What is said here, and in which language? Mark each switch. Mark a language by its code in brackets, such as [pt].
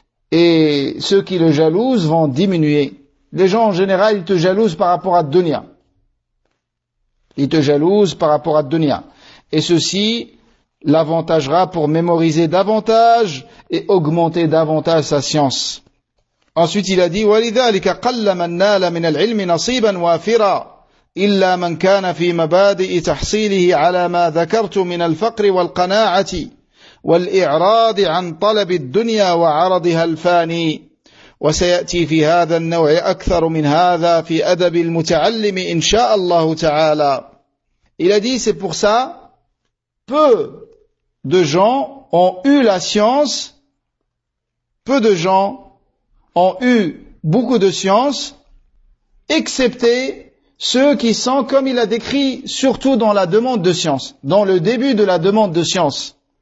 [fr] Et ceux qui le jalousent vont diminuer. Les gens en général, ils te jalousent par rapport à dunya. Ils te jalousent par rapport à dunya. Et ceci l'avantagera pour mémoriser davantage et augmenter davantage sa science. Ensuite, il a dit, [ar] وَلِذَلِكَ قَلَّ مَنْ نَالَ مِنَ الْعِلْمِ نَصِيبًا وَافِرًا إِلَّا مَنْ كَانَ فِي مَبَادِئِ تَحْصِيلِهِ عَلَى مَا ذَكَرْتُ مِنَ الْفَقْرِ وَالْقَنَاعَةِ وَالْإِعْرَاضِ عَنْ طَلَبِ الدُّنْيَا وَعَرَضِهَا الْفَانِي وسيأتي في هذا النوع أكثر من هذا في أدب المتعلم إن شاء الله تعالى. [fr] Il a dit, c'est pour ça, peu de gens ont eu la science, peu de gens ont eu beaucoup de science, excepté ceux qui sont, comme il a décrit, surtout dans la demande de science, dans le début de la demande de science.